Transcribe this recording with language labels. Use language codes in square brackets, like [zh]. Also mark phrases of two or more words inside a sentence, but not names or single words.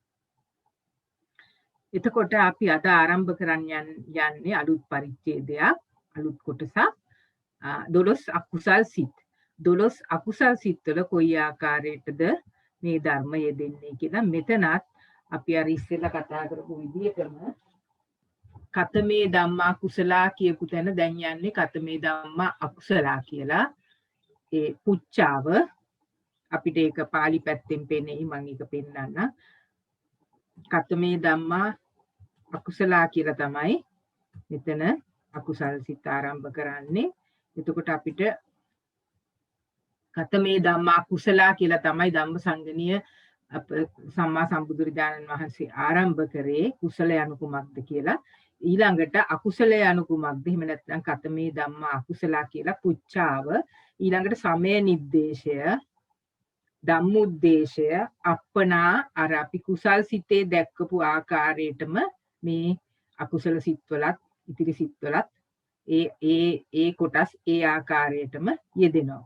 [si] එතකොට අපි අද ආරම්භ කරන්න යන්නේ අලුත් පරිච්ඡේදයක්, අලුත් කොටසක්. 12 අකුසල් සිත්. 12 අකුසල් සිත්වල කොයි ආකාරයටද මේ ධර්ම යෙදෙන්නේ කියලා මෙතනත් අපි අර ඉස්සෙල්ලා කතා කරපු විදිහටම [pi] කතමේ ධම්මා කුසලා [si] කියපු තැන දැන් යන්නේ [pi] කතමේ ධම්මා අකුසලා [si] කියලා. ඒ පුච්චාව අපිට ඒක පාලි පැත්තෙන් පෙන්නේ මම ඒක පෙන්නන්න. [pi] කතමේ ධම්මා අකුසලා [si] කියලා තමයි මෙතන අකුසල් සිත ආරම්භ කරන්නේ. එතකොට අපිට [pi] කතමේ ධම්මා කුසලා [si] කියලා තමයි ධම්මසංගණීය සම්මා සම්බුදුරජාණන් වහන්සේ ආරම්භ කරේ කුසල යනු කුමක්ද කියලා. ඊළඟට අකුසල යනු කුමක්ද? එහෙම නැත්නම් [pi] කතමේ ධම්මා අකුසලා [si] කියලා පුච්චාව. ඊළඟට සමය නිද්දේශය, ධම්මුද්දේශය, අප්පනා අර අපි කුසල් සිතේ දැක්කපු ආකාරයටම මේ අකුසල සිත්වලත් ඉතිරි සිත්වලත් ඒ කොටස් ඒ ආකාරයටම යෙදෙනවා.